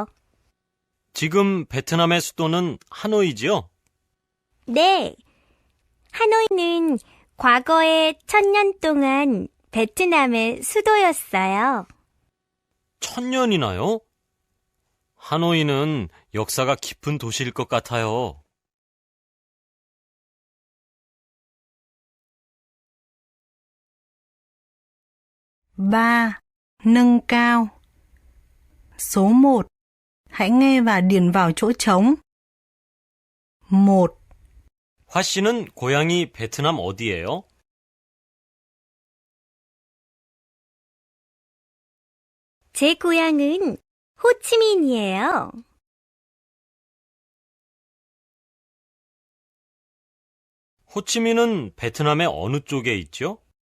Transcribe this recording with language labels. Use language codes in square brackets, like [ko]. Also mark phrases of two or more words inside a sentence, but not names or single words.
[ko] 지금 베트남의 수도는 하노이지요? 네, 하노이는 과거에 1000년 동안 베트남의 수도였어요. 1000년이나요? 하노이는 역사가 깊은 도시일 것 같아요. [vi] Ba. Nâng cao. Số 1. Hãy nghe và điền vào chỗ trống. [ko] 1. 화 씨는 고향이 베트남 어디예요? 제 고향은 호치민이에요. 호치민은 베트남의 어느 쪽에 있죠?